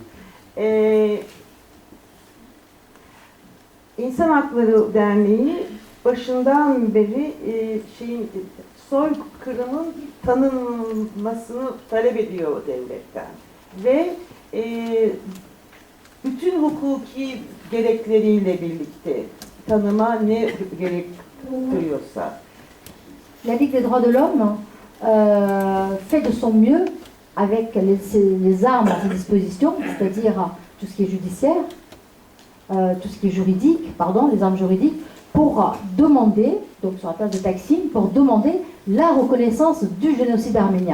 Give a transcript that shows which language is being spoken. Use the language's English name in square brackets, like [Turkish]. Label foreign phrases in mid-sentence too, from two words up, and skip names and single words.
[Turkish] İnsan Hakları Derneği başından beri soykırımın tanınmasını talep ediyor devletten ve bütün hukuki gerekleriyle birlikte tanıma ne gerek duyuyorsa. [French] La Ligue des droits de l'homme fait de son mieux avec les armes à ses dispositions, c'est-à-dire tout ce qui est judiciaire, tout ce qui est juridique, pardon, les armes juridiques, pour demander, donc sur la place de Taksim, pour demander la reconnaissance du génocide arménien.